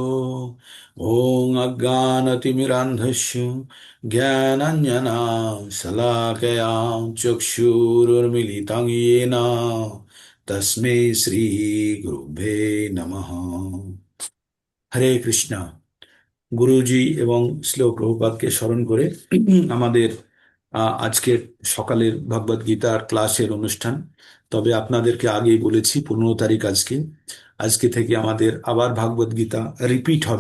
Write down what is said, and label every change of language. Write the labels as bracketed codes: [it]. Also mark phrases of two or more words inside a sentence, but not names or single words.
[sa] ओम अज्ञानतिमिरान्धस्य ज्ञानाञ्जना शलाकया चक्षुरुन्मीलितं येन तस्मै श्री गुरुभ्ये नमः। [bn] হরে কৃষ্ণা। গুরুজি এবং শ্রীল প্রভুপাদকে স্মরণ করে আমাদের আজকের সকালের ভগবদ গীতার ক্লাসের অনুষ্ঠান। তবে আপনাদেরকে আগেই বলেছি 15 তারিখ আজকে। আজকে থেকে আমাদের আবার ভগবদ গীতা রিপিট হবে।